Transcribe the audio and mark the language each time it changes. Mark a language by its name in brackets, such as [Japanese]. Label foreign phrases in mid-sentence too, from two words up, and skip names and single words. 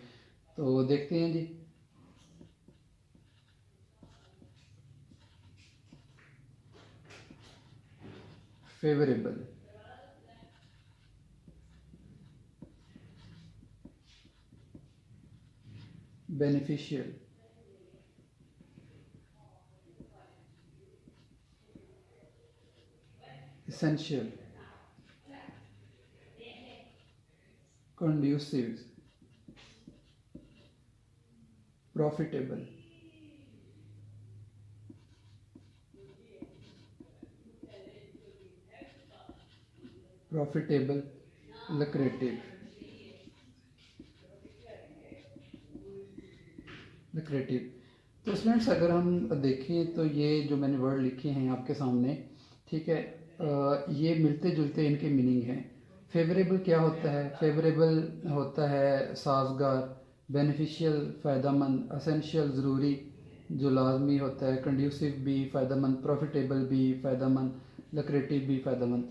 [Hindi] तो देखते हैं जी। [English] favorable, beneficial, essential, conducive, profitable, profitable, lucrative, lucrative। [Hindi] तो स्टूडेंट्स अगर हम देखें तो ये जो मैंने वर्ड लिखे हैं आपके सामने, ठीक है, ये मिलते जुलते इनके मीनिंग हैं। फेवरेबल क्या होता है? फेवरेबल होता है साजगार, बेनिफिशियल फ़ायदामंद, असेंशियल ज़रूरी जो लाजमी होता है, कंड्यूसिव भी फ़ायदामंद, प्रॉफिटेबल भी फ़ायदामंद, लक्रेटिव भी फ़ायदामंद।